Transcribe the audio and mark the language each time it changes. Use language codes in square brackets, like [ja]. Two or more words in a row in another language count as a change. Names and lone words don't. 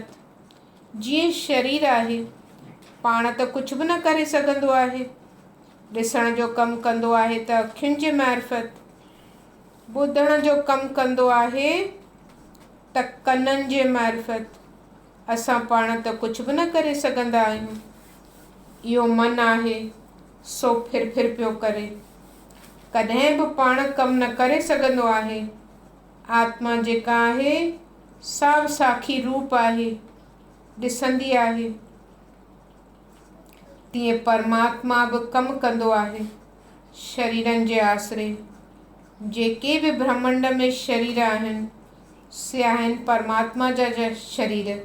[sd] जीअं शरीर आहे, पाण त कुझु बि न करे सघंदो आहे, ॾिसण जो कमु कंदो आहे त अखियुनि जे मार्फत, ॿुधण जो कमु कंदो आहे त कननि जे मार्फत। असां पाण त कुझु बि न करे सघंदा आहियूं। इहो मन आहे सो फिर पियो करे, कॾहिं बि पाण कमु न करे सघंदो आहे। आत्मा जेका आहे सा साखी रूप आहे, ॾिसंदी आहे। तीअं परमात्मा बि कमु कंदो आहे शरीरनि जे आसरे। जेके बि ब्रह्मंड में शरीर आहिनि, से आहिनि परमात्मा जा शरीर।